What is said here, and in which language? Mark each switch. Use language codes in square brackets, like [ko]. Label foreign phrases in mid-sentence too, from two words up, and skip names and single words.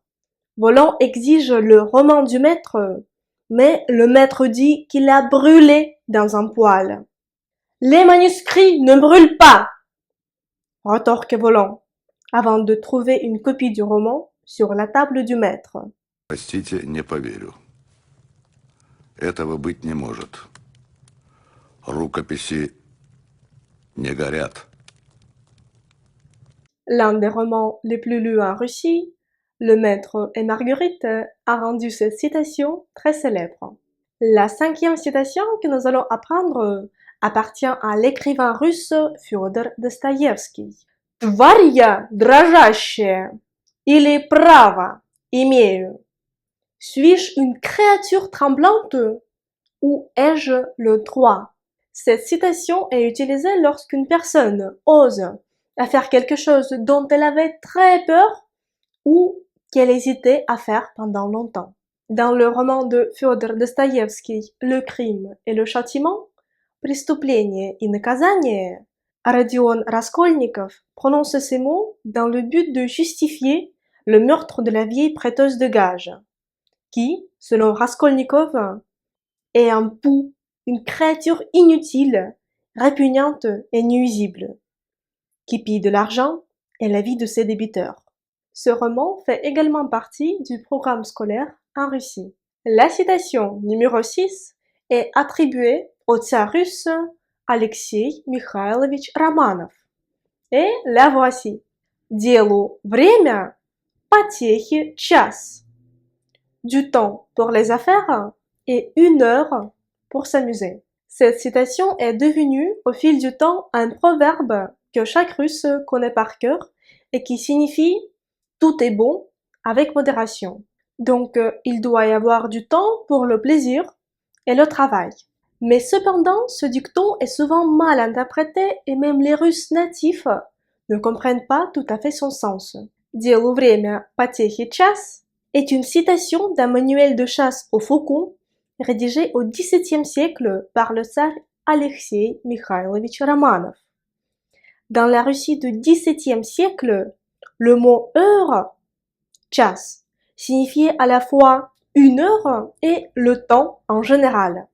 [fr] Voland exige le roman du maître, mais le maître dit qu'il a brûlé dans un poêle. Les manuscrits ne brûlent pas, retorque Voland, avant de trouver une copie du roman sur la table du maître. [ru] Простите, не поверю. Этого быть не может. Рукописи не горят. [fr] L'un des romans les plus lus en Russie, Le maître et Marguerite, a rendu cette citation très célèbre. La cinquième citation que nous allons apprendre appartient à l'écrivain russe Fyodor Dostoïevski. [ru] Тварь я дрожащая, или право имею? [fr] Suis-je une créature tremblante ou ai-je le droit? Cette citation est utilisée lorsqu'une personne ose à faire quelque chose dont elle avait très peur ou qu'elle hésitait à faire pendant longtemps. Dans le roman de Fyodor Dostoïevski, Le crime et le châtiment, [ru] Преступление и наказание, [fr] Rodion Raskolnikov prononce ces mots dans le but de justifier le meurtre de la vieille prêteuse de gages, qui, selon Raskolnikov, est un pou, une créature inutile, répugnante et nuisible, qui pille de l'argent et la vie de ses débiteurs. Ce roman fait également partie du programme scolaire en Russie. La citation numéro 6 est attribuée au tsar russe Alexei Mikhailovich Romanov. Et la voici. [ru] Делу время, потехи час. [fr] Du temps pour les affaires et 1 heure pour s'amuser. Cette citation est devenue au fil du temps un proverbe que chaque Russe connaît par cœur et qui signifie « tout est bon avec modération ». Donc, il doit y avoir du temps pour le plaisir et le travail. Mais cependant, ce dicton est souvent mal interprété et même les Russes natifs ne comprennent pas tout à fait son sens. [ru] Делу время, потехи час [fr] est une citation d'un manuel de chasse aux faucons rédigé au XVIIe siècle par le tsar Alexei Mikhailovich Romanov. Dans la Russie du XVIIe siècle, le mot heure, час, signifiait à la fois 1 heure et le temps en général.